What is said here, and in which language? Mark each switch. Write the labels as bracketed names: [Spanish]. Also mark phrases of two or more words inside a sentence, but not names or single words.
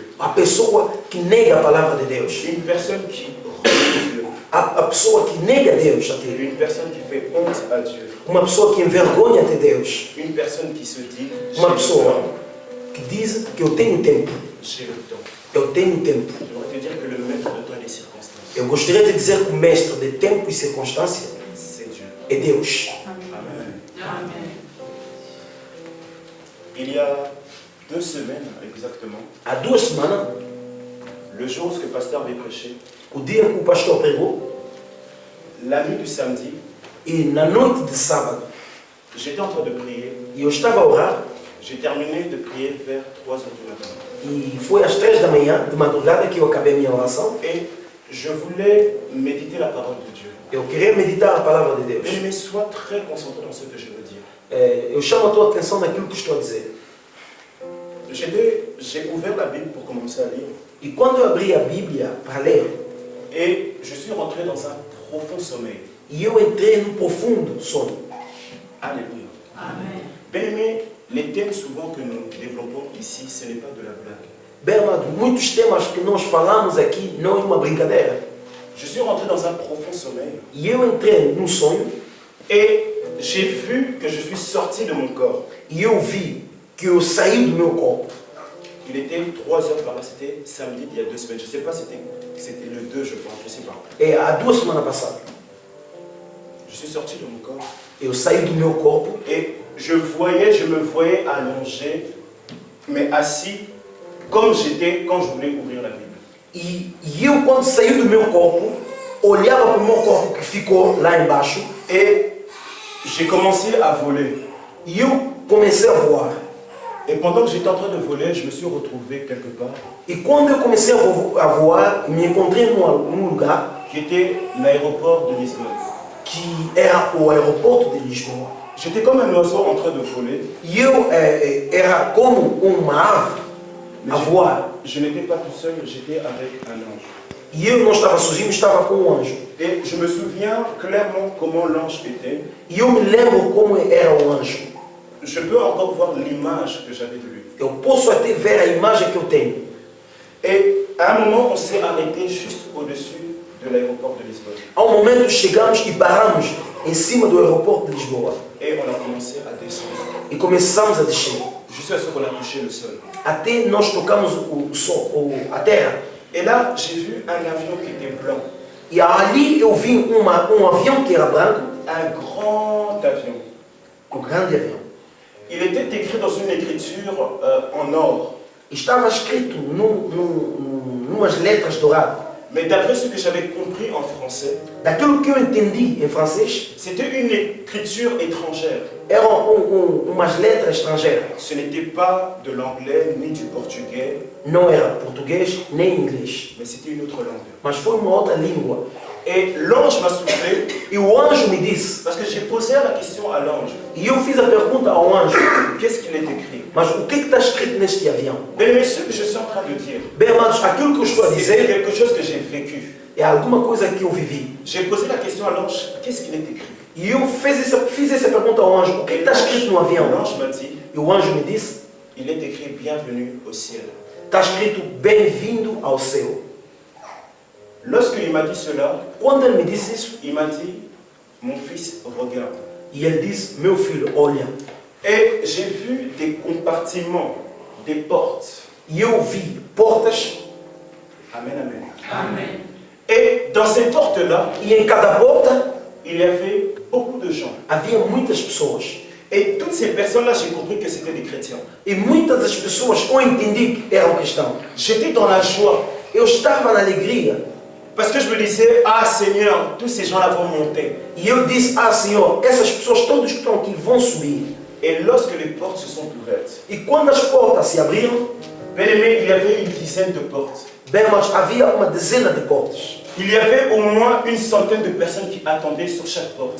[Portuguese] A pessoa que nega a palavra de Deus. [French] Une personne qui rejette Dieu. [Portuguese] A pessoa que nega Deus até. [French] Une personne qui fait honte à Dieu. [Portuguese] Uma pessoa que envergonha até Deus. [French] Une personne qui se dit, j'ai [Portuguese] Uma [French] le [Portuguese] pessoa [French] temps, [Portuguese] que diz que eu tenho tempo. [French] j'ai le temps. [Portuguese] Eu tenho tempo. [French] J'aimerais te dire que le maître de toi et des circonstances, [Portuguese] Eu gostaria de dizer que o mestre de tempo e circunstância [French] c'est Dieu. [Portuguese] é Deus. [French] Amen. [Portuguese] Amen. [French] Il y a 2 semaines exactement, [Portuguese] Há 2 semanas, [French] le jour où ce que le pasteur avait prêché, [Portuguese] o dia que o pastor pregou, [French] la nuit du samedi, [Portuguese] e na noite de sábado, [French] j'étais en train de prier. [Portuguese] e eu estava a orar, [French] J'ai terminé de prier vers 3 heures du matin. [Portuguese] e foi às 3 da manhã, de madrugada, que eu acabei a minha oração. [French] Et je voulais méditer la parole de Dieu. [Portuguese] Eu queria meditar a palavra de Deus. [French] Mais sois très concentré dans ce que je veux dire. [Portuguese] Eu chamo a tua atenção naquilo que estou a dizer. [French] J'ai ouvert la Bible pour commencer à lire. [Portuguese] E quando eu abri a Bíblia para ler, [French] Et je suis rentré dans un profond sommeil. [Portuguese] e eu entrei no profundo sono. [French] Alléluia. [Portuguese] Amen. [French] Bien-aimés, les thèmes souvent que nous développons ici, ce n'est pas de la blague. [Portuguese] Bem, amado, muitos temas que nós falamos aqui não é uma brincadeira. [French] Je suis rentré dans un profond sommeil [Portuguese] E eu entrei num sonho [French] et j'ai vu que je suis sorti de mon corps. [Portuguese] e eu vi que eu saí do meu corpo. [French] Il était 3 heures par là, c'était samedi il y a 2 semaines. Je ne sais pas, c'était le 2 je pense, je ne sais pas. [Portuguese] Há 2 semanas passadas. [French] Je suis sorti de mon corps [Portuguese] Eu saí do meu corpo [French] et je me voyais allongé, mais assis comme j'étais quand je voulais ouvrir la Bible. [Portuguese] e eu, quando saí do meu corpo, olhava para o meu corpo que ficou lá embaixo [French] Et j'ai commencé à voler. [Portuguese] e eu comecei a voar. [French] Et pendant que j'étais en train de voler, je me suis retrouvé quelque part [Portuguese] E quando eu comecei a voar, me encontrei num lugar [French] qui était l'aéroport de Lisbonne. [Portuguese] que era o aeroporto de Lisboa. [French] J'étais comme un oiseau en train de voler, [Portuguese] E eu era como uma ave a voar. [French] je n'étais pas tout seul, j'étais avec un ange. [Portuguese] E eu não estava sozinho, estava com um anjo. [French] Et je me souviens clairement comment l'ange était. [Portuguese] E eu me lembro como era o anjo. [French] Je peux encore voir l'image que j'avais de lui. [Portuguese] Eu posso até ver a imagem que eu tenho. [French] Et à un moment, on s'est arrêté juste au-dessus de l'aéroport de Lisbonne. [Portuguese] Há um momento chegamos e paramos em cima do aeroporto de Lisboa. [French] Et on a commencé à descendre. [Portuguese] E começamos a descer. [French] Jusqu'à ce qu'on a touché le sol. [Portuguese] Até nós tocamos a terra. [French] Et là, j'ai vu un avion qui était blanc. [Portuguese] E ali eu vi avião que era branco. [French] Un grand avion. [Portuguese] Um grande avião. [French] il était écrit dans une écriture en or. [Portuguese] Estava escrito numas letras douradas. [French] Mais d'après ce que j'avais compris en français, [Portuguese] Daquilo que eu entendi em francês, [French] c'était une écriture étrangère. [Portuguese] eram umas letras estrangeiras. [French] Ce n'était pas de l'anglais ni du portugais, [Portuguese] Não era português nem inglês, [French] mais c'était une autre langue. [Portuguese] mas foi uma outra língua. [French] Et l'ange m'a soufflé, [Portuguese] E o anjo me disse, [French] parce que j'ai posé la question à l'ange, [Portuguese] e eu fiz a pergunta ao anjo, [French] qu'est-ce qu'il est écrit? [Portuguese] mas o que está escrito neste avião? [French] Bien aimé, ce que je suis en train de dire, [Portuguese] Bem, amados, aquilo que eu estou a [French] c'est [Portuguese] dizer [French] quelque chose que j'ai vécu. [Portuguese] é alguma coisa que eu vivi. [French] J'ai posé la question à l'ange, qu'est-ce qu'il est écrit? [Portuguese] E eu fiz essa pergunta ao anjo, o que está escrito no avião? [French] L'ange m'a dit, [Portuguese] E o anjo me disse, [French] il est écrit bienvenue au ciel. [Portuguese] está escrito bem-vindo ao céu. [French] Lorsqu'il m'a dit cela, [Portuguese] Quando ele me disse isso, [French] il m'a dit, mon fils, regarde. [Portuguese] e ele disse, meu filho, olha. [French] Et j'ai vu des compartiments, des portes. [Portuguese] E eu vi portas, [French] Amen, amen. [Portuguese] Amen. [French] Et dans ces portes-là, [Portuguese] e em cada porta [French] il y avait beaucoup de gens. [Portuguese] havia muitas pessoas. [French] Et toutes ces personnes-là, j'ai compris que c'était des chrétiens. [Portuguese] E muitas das pessoas eu entendi que eram cristãos. [French] J'étais dans la joie. [Portuguese] Eu estava na alegria. [French] Parce que je me disais, ah Seigneur, tous ces gens-là vont monter. [Portuguese] E eu disse, Senhor, essas pessoas todas que estão aqui vão subir. [French] Et lorsque les portes se sont ouvertes, [Portuguese] E quando as portas se abriram, [French] bien aimé, il y avait une dizaine de portes. [Portuguese] bem, mas havia uma dezena de portas. [French] Il y avait au moins une centaine de personnes qui attendaient sur chaque porte.